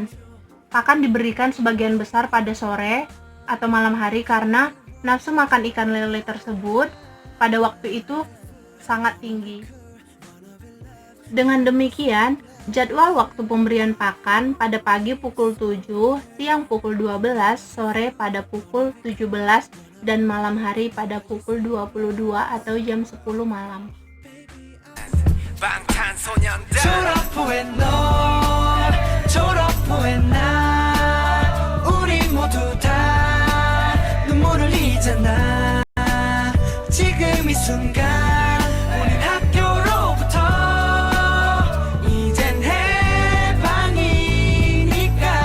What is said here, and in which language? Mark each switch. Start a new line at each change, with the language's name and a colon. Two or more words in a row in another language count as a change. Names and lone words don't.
Indonesian: Pakan diberikan sebagian besar pada sore atau malam hari karena nafsu makan ikan lele tersebut pada waktu itu sangat tinggi. Dengan demikian, jadwal waktu pemberian pakan pada pagi pukul 7, siang pukul 12, sore pada pukul 17, dan malam hari pada pukul 22 atau jam 10 malam.
Korean: 졸업 후에 너, 졸업 후에 나, 우리 모두 다 눈물을 흘리잖아. 지금 이 순간 우린 학교로부터 이젠 해방이니까.